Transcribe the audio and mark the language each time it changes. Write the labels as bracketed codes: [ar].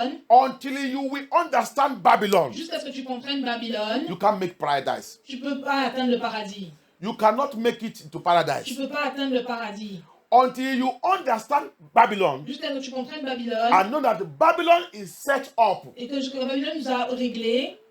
[en] until you will understand Babylon, [fr] jusqu'à ce que tu comprennes Babylone, [en] you can't make paradise. [fr] tu ne peux pas atteindre le paradis. [en] You cannot make it into [fr] Tu [en] paradise. [fr] ne peux pas atteindre le paradis. [en] Until you understand Babylon [fr] Jusqu'à ce que tu comprennes Babylone, [en] and know that Babylon is set up, [fr] et que Babylone nous a réglés,